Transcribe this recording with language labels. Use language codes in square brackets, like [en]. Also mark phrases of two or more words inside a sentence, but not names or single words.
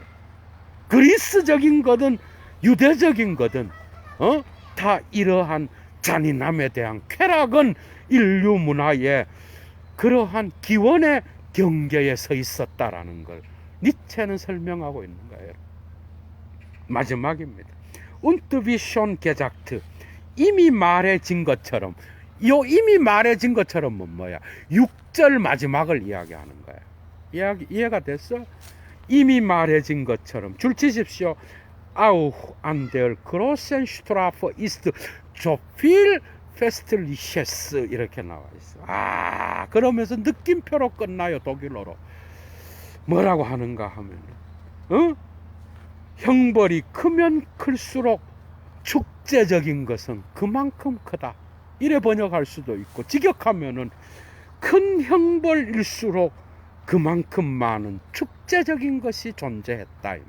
[ko] 그리스적인 거든 유대적인 거든 다 이러한 잔인함에 대한 쾌락은 인류 문화의 그러한 기원의 경계에 서 있었다라는 걸 니체는 설명하고 있는 거예요. 마지막입니다. [de] Und wie schon gesagt, [ko] 이미 말해진 것처럼, 이미 말해진 것처럼은 뭐야? 6절 마지막을 이야기하는 거야. 이해가 됐어? 이미 말해진 것처럼 줄 치십시오. [de] Auch an der großen Strafe ist so viel Festliches [ko] 이렇게 나와 있어. 그러면서 느낌표로 끝나요. 독일어로. 뭐라고 하는가 하면 형벌이 크면 클수록 축제적인 것은 그만큼 크다. 이래 번역할 수도 있고, 직역하면은 큰 형벌일수록 그만큼 많은 축제적인 것이 존재했다 이 말.